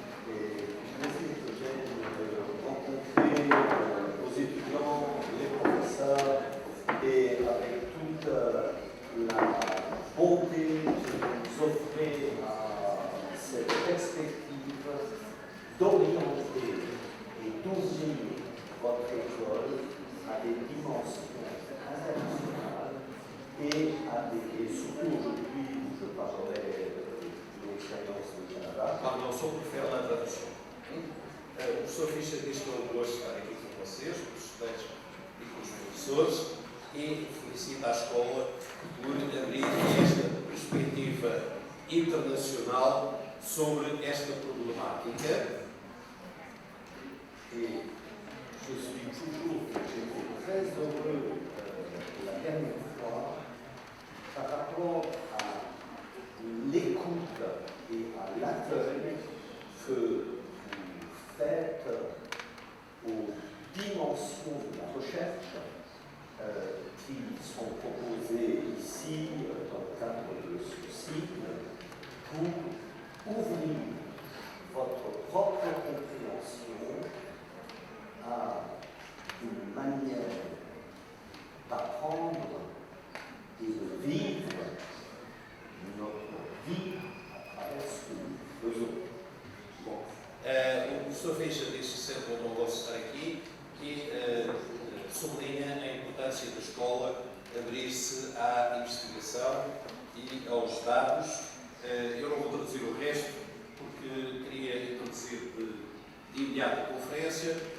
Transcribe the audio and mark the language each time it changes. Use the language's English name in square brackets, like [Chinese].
[French] Et je de rencontrer aux étudiants, les professeurs, et avec toute la bonté que vous offrez à cette perspective d'orienter et d'ouvrir votre école à des dimensions internationales et surtout aujourd'hui, je parlerai de l'expérience du Canada. Pardon, [Portuguese] só por [French] faire [Portuguese] a tradução. O professor Fischer diz que é um gosto estar aqui com vocês, com os estudantes e com os professores, e felicita a escola por abrir esta perspectiva internacional sobre esta problemática. [French] Et je suis toujours très heureux la dernière fois par rapport à l'écoute et à l'accueil que vous faites aux dimensions de la recherche qui sont proposées ici dans le cadre de ce cycle pour ouvrir votre propre compréhension à une manière d'apprendre et de vivre notre vie à travers ce que nous faisons. [Portuguese] Bom, o professor Fischer disse sempre, eu não gosto de estar aqui, que sublinha a importância da escola abrir-se à investigação e aos dados. Eu não vou traduzir o resto, porque queria introduzir de imediato a conferência.